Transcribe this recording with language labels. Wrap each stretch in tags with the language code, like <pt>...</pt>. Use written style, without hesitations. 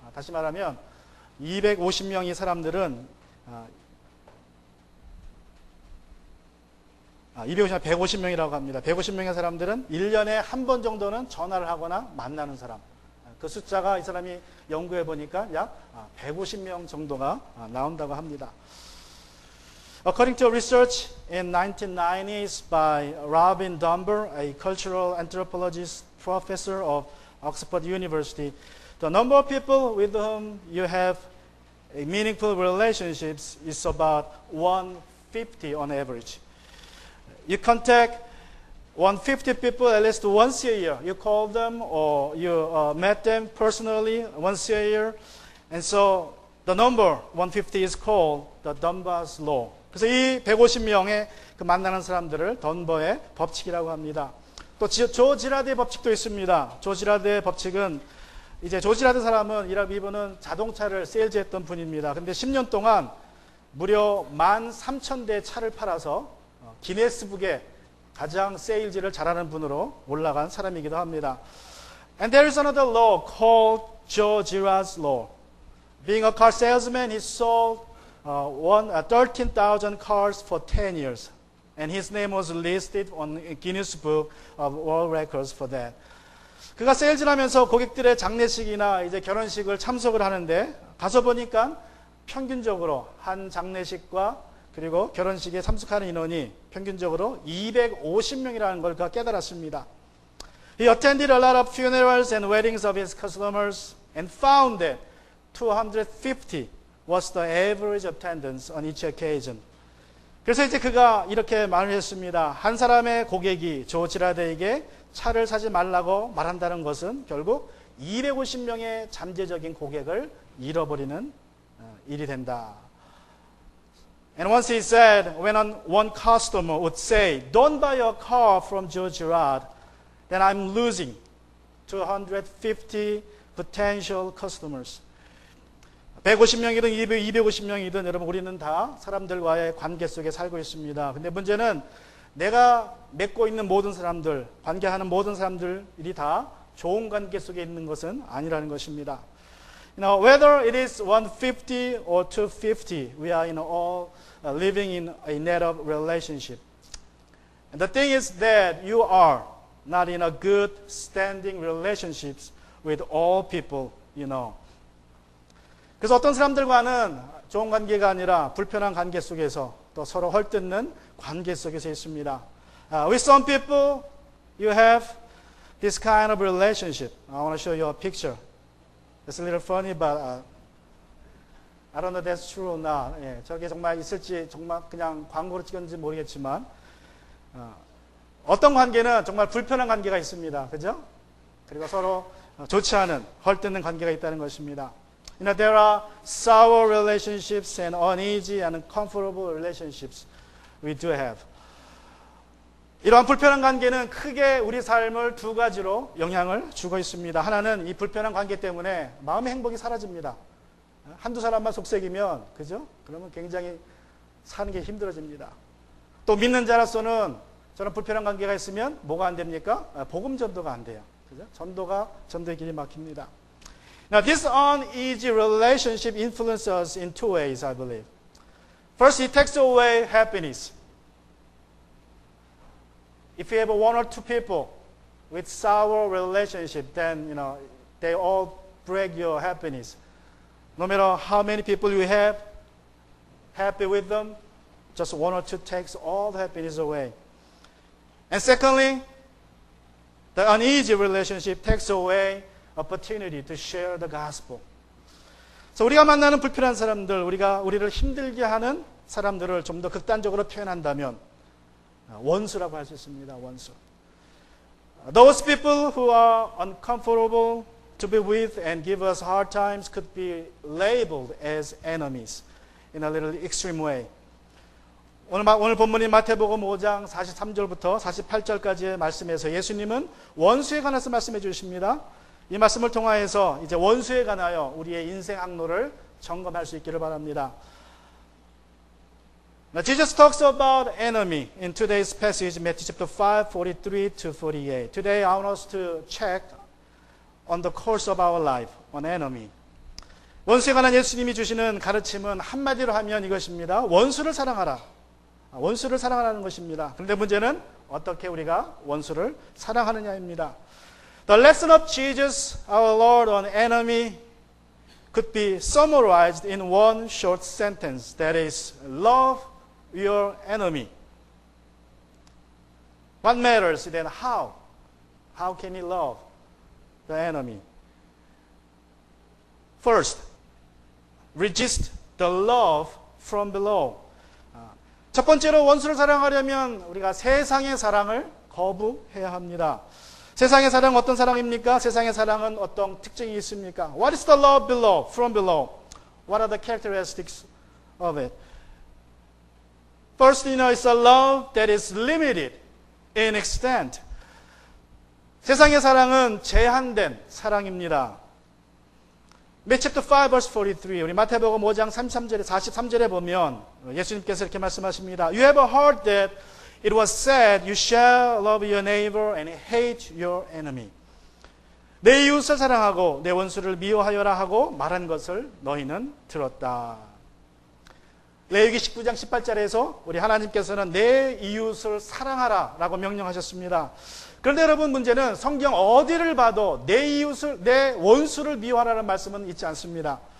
<ko>다시 말하면 250명의 사람들은 150명이라고 합니다. 150명의 사람들은 1년에 한 번 정도는 전화를 하거나 만나는 사람. 그 숫자가 이 사람이 연구해 보니까 약 150명 정도가 나온다고 합니다.</ko> <en>According to research in 1990s by Robin Dunbar, a cultural anthropologist professor of Oxford University, the number of people with whom you have a meaningful relationships is about 150 on average. You contact 150 people at least once a year. You call them or you met them personally once a year. And so the number 150 is called the Dunbar's Law.</en> <ko>그래서 이 150명의 그 만나는 사람들을 던버의 법칙이라고 합니다. 또 조 지라드의 법칙도 있습니다. 조 지라드의 법칙은 이제 조 지라드 사람은 이분은 자동차를 세일즈했던 분입니다. 근데 10년 동안 무려 13,000대 차를 팔아서 기네스북에 가장 세일즈를 잘하는 분으로 올라간 사람이기도 합니다.</ko> <en>And there is another law called Joe Girard's law. Being a car salesman, he sold 13,000 cars for 10 years. And his name was listed on Guinness Book of World Records for that.</en> <ko>그가 세일즈를 하면서 고객들의 장례식이나 이제 결혼식을 참석을 하는데 가서 보니까 평균적으로 한 장례식과 그리고 결혼식에 참석하는 인원이 평균적으로 250명이라는 걸 그가 깨달았습니다.</ko> <en>He attended a lot of funerals and weddings of his customers and found that 250 was the average attendance on each occasion.</en> <ko>그래서 이제 그가 이렇게 말을 했습니다. 한 사람의 고객이 조 지라드에게 차를 사지 말라고 말한다는 것은 결국 250명의 잠재적인 고객을 잃어버리는 일이 된다.</ko> <en>And once he said, when one customer would say, don't buy a car from Joe Girard, then I'm losing 250 potential customers.</en> <ko>150명이든 250명이든 여러분 우리는 다 사람들과의 관계 속에 살고 있습니다. 근데 문제는 내가 맺고 있는 모든 사람들, 관계하는 모든 사람들이 다 좋은 관계 속에 있는 것은 아니라는 것입니다.</ko> <en>Whether it is 150 or 250, we are all living in a net of relationship. And the thing is that you are not in a good standing relationships with all people,</en> <ko>그래서 어떤 사람들과는 좋은 관계가 아니라 불편한 관계 속에서 또 서로 헐뜯는 관계 속에서 있습니다.</ko> <en>With some people, you have this kind of relationship. I want to show you a picture. It's a little funny, but I don't know if that's true or not.</en> <ko>예, 저게 정말 있을지 정말 그냥 광고로 찍었는지 모르겠지만 어떤 관계는 정말 불편한 관계가 있습니다. 그죠? 그리고 서로 좋지 않은 헐뜯는 관계가 있다는 것입니다.</ko> <en>There are sour relationships and uneasy and uncomfortable relationships we do have.</en> <ko>이러한 불편한 관계는 크게 우리 삶을 두 가지로 영향을 주고 있습니다. 하나는 이 불편한 관계 때문에 마음의 행복이 사라집니다. 한두 사람만 속삭이면, 그죠? 그러면 굉장히 사는 게 힘들어집니다. 또 믿는 자로서는 저런 불편한 관계가 있으면 뭐가 안 됩니까? 복음 전도가 안 돼요. 그죠? 전도의 길이 막힙니다.</ko> <en>Now, this uneasy relationship influences us in two ways, I believe. First, it takes away happiness. If you have one or two people with sour relationship, then, they all break your happiness. No matter how many people you have, happy with them, just one or two takes all the happiness away. And secondly, the uneasy relationship takes away opportunity to share the gospel.</en> <ko>그래서 우리가 만나는 불편한 사람들, 우리를 힘들게 하는 사람들을 좀 더 극단적으로 표현한다면 원수라고 할 수 있습니다. 원수.</ko> <en>Those people who are uncomfortable to be with and give us hard times could be labeled as enemies in a little extreme way.</en> <ko>오늘 본문인 마태복음 5장 43절부터 48절까지의 말씀에서 예수님은 원수에 관해서 말씀해 주십니다. 이 말씀을 통하여서 이제 원수에 관하여 우리의 인생 항로를 점검할 수 있기를 바랍니다.</ko> <en>Now, Jesus talks about enemy in today's passage, Matthew chapter 5, 43 to 48. Today, I want us to check on the course of our life, on enemy.</en> <ko>원수에 관한 예수님이 주시는 가르침은 한마디로 하면 이것입니다. 원수를 사랑하라. 원수를 사랑하라는 것입니다. 그런데 문제는 어떻게 우리가 원수를 사랑하느냐입니다.</ko> <en>The lesson of Jesus, our Lord, on enemy could be summarized in one short sentence. That is, love your enemy. What matters then how? How can we love the enemy? First, resist the love from below.</en> <ko>첫 번째로 원수를 사랑하려면 우리가 세상의 사랑을 거부해야 합니다. 세상의 사랑은 어떤 사랑입니까? 세상의 사랑은 어떤 특징이 있습니까?</ko> <en>What is the love below, from below? What are the characteristics of it? First, it's a love that is limited in extent.</en> <ko>세상의 사랑은 제한된 사랑입니다.</ko> <en>Matthew chapter 5 verse 43.</en> <ko>우리 마태복음 5장 43절에 보면 예수님께서 이렇게 말씀하십니다.</ko> <en>You have heard that it was said, you shall love your neighbor and hate your enemy.</en> <ko>내 이웃을 사랑하고 내 원수를 미워하여라 하고 말한 것을 너희는 들었다. 레위기 19장 18절에서 우리 하나님께서는 내 이웃을 사랑하라 라고 명령하셨습니다. 그런데 여러분 문제는 성경 어디를 봐도 내 이웃을, 내 원수를 미워하라는 말씀은 있지 않습니다.</ko>